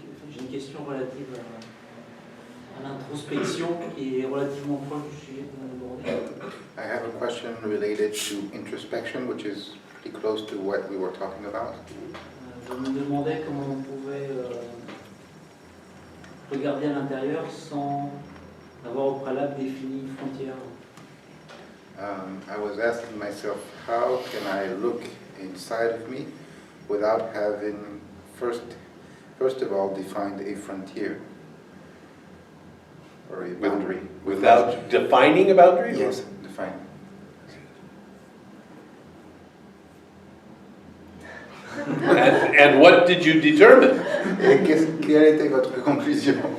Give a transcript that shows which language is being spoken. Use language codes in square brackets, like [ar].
[fr] J'ai une question relative à l'introspection qui est relativement proche du sujet qu'on a abordé. [en] I have a question related to introspection, which is pretty close to what we were talking about. [fr] Je me demandais comment on pouvait regarder à l'intérieur sans avoir au préalable défini une frontière. [en] I was asking myself, how can I look inside of me without having first of all defined a frontier or a boundary? Without defining a boundary? Yes, define. And what did you determine? [fr] Et quelle était votre conclusion?